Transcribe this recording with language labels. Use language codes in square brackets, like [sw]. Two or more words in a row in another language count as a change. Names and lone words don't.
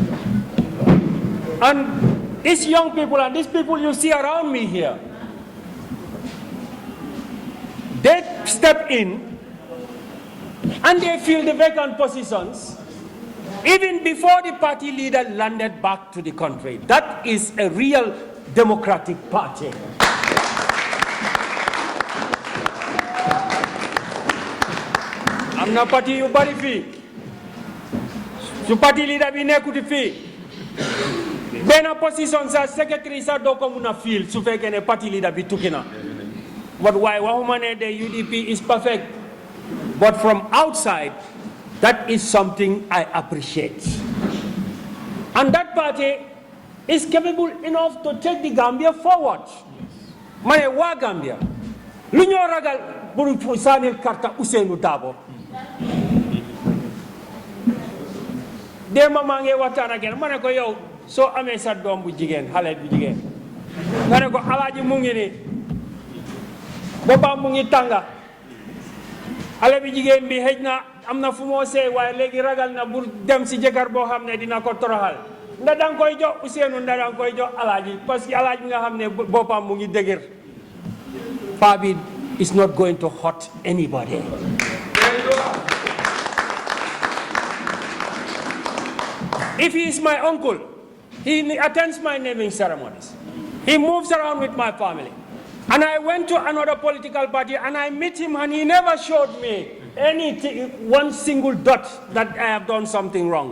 [en] And these young people and these people you see around me here, they step in and they fill the vacant positions even before the party leader landed back to the country. That is a real democratic party. [wo] am na parti yu bari fii su parti leader bi nekkuti fii benn position sa secretary sa doo ko mun a fiil su fekkee ne parti leader bi tukki na. [en] But why [wo] waxuma ne [en] the UDP is perfect, but from outside that is something I appreciate. And that party is capable enough to take the Gambia forward. [wo] Mane wa Gambia lu ñoo ragal buru sanil karta Ousainou Darboe dema maa ngi waxtaan ak yéen ma ne ko yow soo amee sa doom bu jigéen xale bu jigéen nga ne ko alaaji mu ngi ni boppam mu ngi tànga xale bi jigéen bi xëj na am na fu moo seey waaye léegi ragal na bur dem si jëkkër boo xam ne dina ko toroxal nda danga koy jox Ousainou nda danga koy jox alaaji [fr] parce que [wo] alaaji bi nga xam ne boppam mu ngi dëgër paa bi [en] is not going to hurt anybody. If he is my uncle, he attends my naming ceremonies. He moves around with my family. And I went to another political party and I met him and he never showed me one single dot that I have done something wrong.